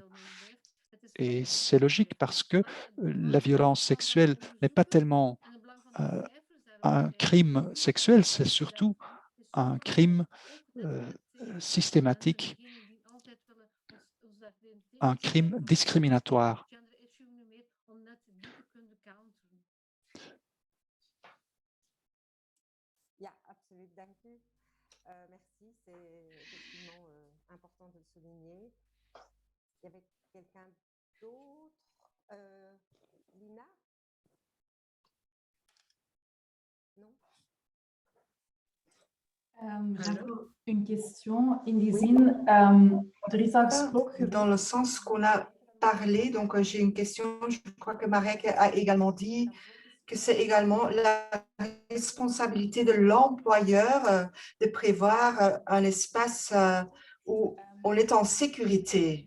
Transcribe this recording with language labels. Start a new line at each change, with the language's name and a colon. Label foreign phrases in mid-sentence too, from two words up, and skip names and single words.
French: Et c'est logique parce que la violence sexuelle n'est pas tellement un crime sexuel, c'est surtout un crime systématique, un crime discriminatoire.
Dutch: Absoluut, dank u.
French: Merci, c'est effectivement important de le souligner. Il y avait quelqu'un d'autre? Lina? Non? Une question
Dutch: in die zin, er is al gesproken.
French: Dans le sens qu'on a parlé, donc j'ai une question, je crois que Marijke a également dit que c'est également la responsabilité de l'employeur de prévoir un espace où on est en sécurité.